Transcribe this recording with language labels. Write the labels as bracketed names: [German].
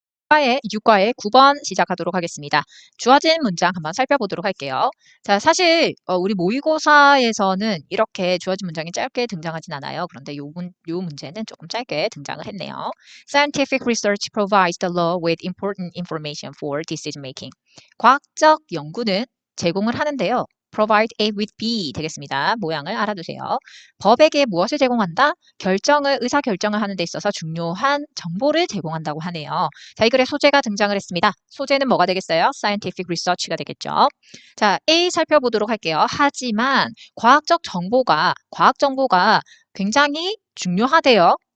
[Korean] 6과의 9번 시작하도록 하겠습니다. 주어진 문장 한번 살펴보도록 할게요. 자, 사실 우리 모의고사에서는 이렇게 주어진 문장이 짧게 등장하진 않아요. 그런데 요 문제는 조금 짧게 등장을 했네요. [English] Scientific research provides the law with important information for decision making. [Korean] 과학적 연구는 제공을 하는데요. [English] provide A with B [Korean] 되겠습니다. 모양을 알아두세요. 법에게 무엇을 제공한다? 의사 결정을 하는 데 있어서 중요한 정보를 제공한다고 하네요. 자, 이 글에 소재가 등장을 했습니다. 소재는 뭐가 되겠어요? scientific research가 되겠죠. 자, A 살펴보도록 할게요. 하지만 과학 정보가 굉장히 중요하대요.